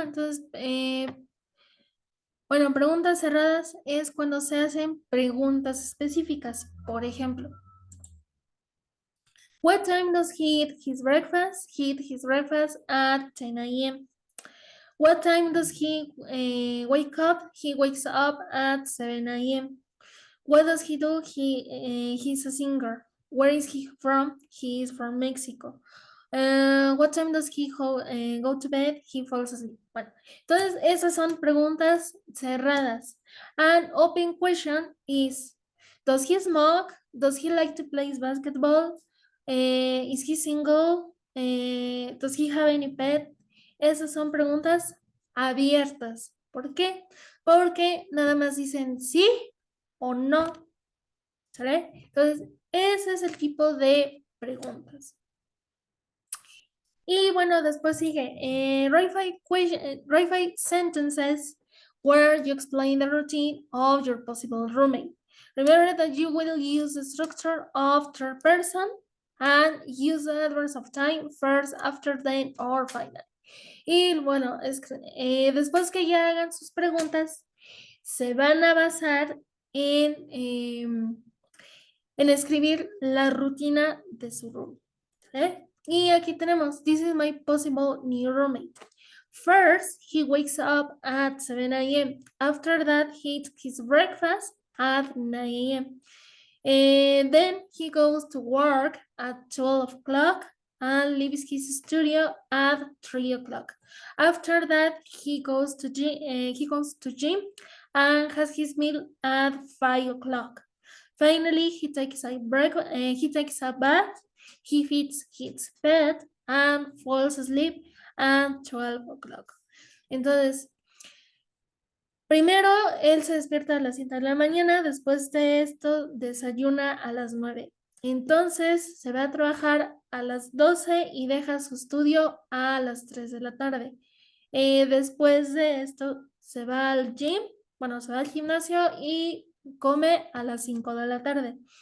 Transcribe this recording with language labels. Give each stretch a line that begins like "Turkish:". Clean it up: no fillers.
Spanish: Entonces, bueno, preguntas cerradas es cuando se hacen preguntas específicas. Por ejemplo,
English: what time does he eat his breakfast? He eat his breakfast at 10 a.m. What time does he wake up? He wakes up at 7 a.m. What does he do? He's a singer. Where is he from? He is from Mexico. What time does he go to bed? He falls asleep.
Spanish: Bueno, entonces esas son preguntas cerradas.
English: An open question is, does he smoke? Does he like to play basketball? Is he single? Does he have any pet?
Spanish: Esas son preguntas abiertas. ¿Por qué? Porque nada más dicen sí o no. ¿Sale? Entonces, ese es el tipo de preguntas. Y bueno, después sigue
English: write five sentences where you explain the routine of your possible roommate. Remember that you will use the structure of third person and use the adverbs of time first, after, then, or finally.
Spanish: Y bueno, después que ya hagan sus preguntas, se van a basar en escribir la rutina de su room.
English: Y aquí tenemos, this is my possible new roommate. First, he wakes up at 7 a.m. After that, he eats his breakfast at 9 a.m. And then he goes to work at 12 o'clock and leaves his studio at 3 o'clock. After that, he goes to gym and has his meal at 5 o'clock. Finally, he takes a bath, he feeds his pet and falls asleep at 12 o'clock.
Spanish: Entonces, primero él se despierta a las 7 de la mañana, después de esto desayuna a las 9. Entonces se va a trabajar a las 12 y deja su estudio a las 3 de la tarde. Después de esto se va al gym, bueno, se va al gimnasio y come a las 5 de la tarde.